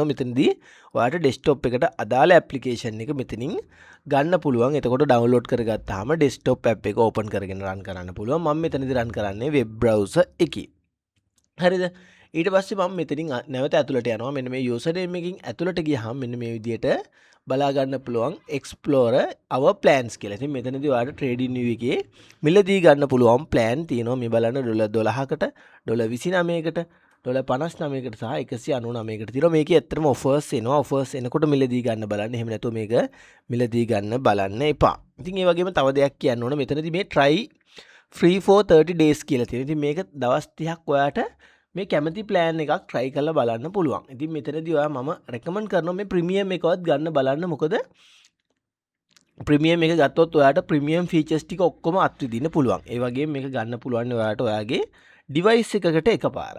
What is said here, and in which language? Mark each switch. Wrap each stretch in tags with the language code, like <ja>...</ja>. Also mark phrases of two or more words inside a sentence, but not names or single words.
<si>මෙතනදී ඔයාලට desktop එකට අදාළ application එක මෙතනින් ගන්න පුළුවන්. එතකොට download කරගත්තාම</si> <en>desktop app</en> <si>එක open කරගෙන run කරන්න පුළුවන්. මම මෙතනදී run කරන්නේ</si> <en>web browser</en> <si>එකේ. හරිද? ඊට පස්සේ මම මෙතනින් නැවත ඇතුළට යනවා. මෙන්න මේ</si> <en>user name</en> <si>එකකින් ඇතුළට ගියාම මෙන්න මේ විදිහට බලා ගන්න පුළුවන්</si> <en>explore our plans</en> <si>කියලා. ඉතින් මෙතනදී ඔයාලට TradingView එකේ මිලදී ගන්න පුළුවන් plan තියෙනවා. මේ බලන්න $12කට, $29කට, $59කට සහ $199කට තියෙනවා. මේකේ ඇත්තටම offers එනවා. offers එනකොට මිලදී ගන්න බලන්න. එහෙම නැතුව මේක මිලදී ගන්න බලන්න එපා. ඉතින් ඒ වගේම තව දෙයක් කියන්න ඕන. මෙතනදී මේ</si> <en>try free for 30 days</en> <si>කියලා තියෙනවා. ඉතින් මේක දවස් 30ක් ඔයාට මේ කැමති ප්ලෑන් එකක් try කරලා බලන්න පුළුවන්. ඉතින් මෙතනදී ඔයා මම recommend කරනවා මේ premium එකවත් ගන්න බලන්න. මොකද premium එක ගත්තොත් ඔයාට</si> <en>premium features</en> <si>ටික ඔක්කොම අත්විඳින්න පුළුවන්. ඒ වගේම මේක ගන්න පුළුවන් ඔයාට ඔයාගේ device එකකට එකපාරයි.</si>